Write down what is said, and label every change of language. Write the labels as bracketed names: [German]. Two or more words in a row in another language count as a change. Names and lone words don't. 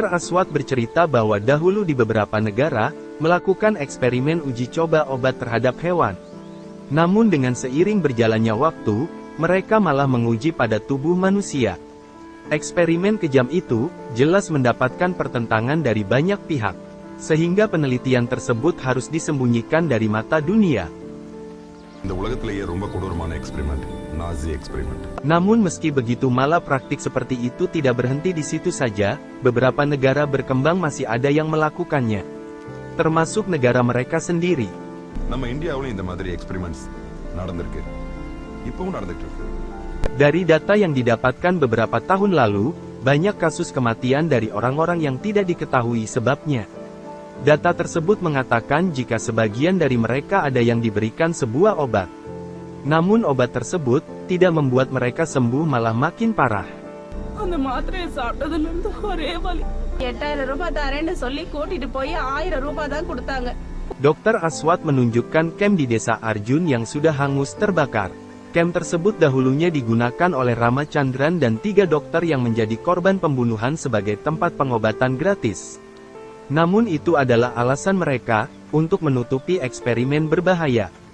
[Indonesian] Aswad bercerita bahwa dahulu di beberapa negara, melakukan eksperimen uji coba obat terhadap hewan. Namun dengan seiring berjalannya waktu, mereka malah menguji pada tubuh manusia. Eksperimen kejam itu, jelas mendapatkan pertentangan dari banyak pihak. Sehingga penelitian tersebut harus disembunyikan dari mata dunia. [Tamil] இந்த உலகத்திலேயே ரொம்ப கொடூரமான [English] experiment Nazi experiment. [Indonesian] Namun meski begitu malah praktik seperti itu tidak berhenti di situ saja, beberapa negara berkembang masih ada yang melakukannya. Termasuk negara mereka sendiri. [Tamil] நம்ம இந்தியாவுல இந்த மாதிரி எக்ஸ்பெரிமெண்ட்ஸ் நடந்திருக்கு. இப்பவும் நடந்துட்டு இருக்கு. [Indonesian] Dari data yang didapatkan beberapa tahun lalu, banyak kasus kematian dari orang-orang yang tidak diketahui sebabnya. Data tersebut mengatakan jika sebagian dari mereka ada yang diberikan sebuah obat. Namun obat tersebut tidak membuat mereka sembuh, malah makin parah. [Tamil] அந்த மாத்திரையை சாப்பிட்டதுல இருந்து ஒரே வலி. 8000 ரூபாய் தரேன்னு சொல்லி கூட்டிட்டு போய் 1000 ரூபாய் தான் கொடுத்தாங்க. [Indonesian] Dr. Aswad menunjukkan camp di desa Arjun yang sudah hangus terbakar. Camp tersebut dahulunya digunakan oleh Rama Chandran dan 3 dokter yang menjadi korban pembunuhan sebagai tempat pengobatan gratis. Namun itu adalah alasan mereka, untuk menutupi eksperimen berbahaya.